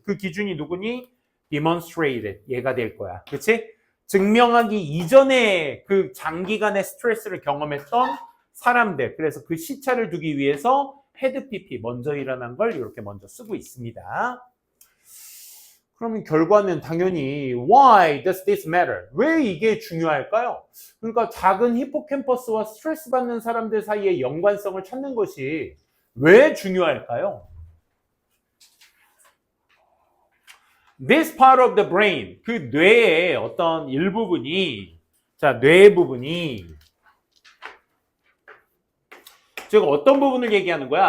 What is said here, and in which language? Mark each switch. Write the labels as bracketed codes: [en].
[ko] 그 기준이 누구니? demonstrated. 얘가 될 거야. 그렇지? 증명하기 이전에 그 장기간의 스트레스를 경험했던 사람들. 그래서 그 시차를 두기 위해서 헤드 PP 먼저 일어난 걸 이렇게 먼저 쓰고 있습니다. 그러면 결과는 당연히 [en] Why does this matter? [ko] 왜 이게 중요할까요? 그러니까 작은 히포캠퍼스와 스트레스 받는 사람들 사이의 연관성을 찾는 것이 왜 중요할까요? [en] This part of the brain, [ko] 그 뇌의 어떤 일부분이, 자, 뇌 부분이, 즉 어떤 부분을 얘기하는 거야?